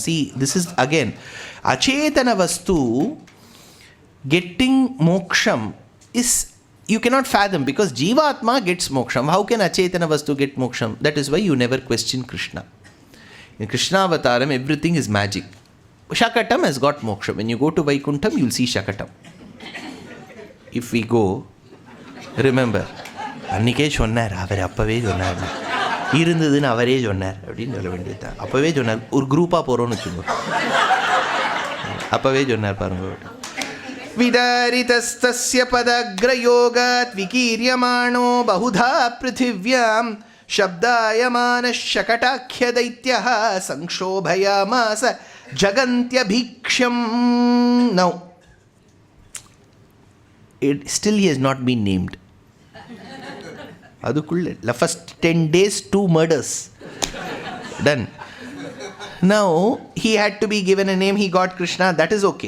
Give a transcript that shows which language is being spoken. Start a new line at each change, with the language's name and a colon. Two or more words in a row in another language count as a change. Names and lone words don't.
English: See, this is again,
Sanskrit: अचेतन वस्तु
English: getting moksham is, you cannot fathom, because Jivatma gets moksham. How can
Sanskrit: अचेतन वस्तु
English: get moksham? That is why you never question Krishna. In Krishna Avataram, everything is magic. Shakatam has got moksha. When you go to Vaikuntham, you will see Shakatam. If we go, remember,
Tamil: Annike சொன்னார், அவர் அப்பவே சொன்னார், இருந்ததுன்னு அவரே சொன்னார் அப்படின்னு சொல்ல வேண்டியதுதான். அப்பவே சொன்னார், ஒரு குரூப்பாக போகிறோன்னு வச்சுக்கோ, அப்பவே சொன்னார் பாருங்க.
Sanskrit: विदारितस्तस्य पदाग्रयोगात् विकीर्यमाणो बहुधा पृथिव्याम् शब्दायमान शकटाख्य दैत्य संक्षोभयामास जगन्त्यभीक्ष्यम.
English: Now, still he has not been named. Adukulle, the first 10 days, 2 murders. Done. Now, he had to be given a name, he got Krishna, that is okay.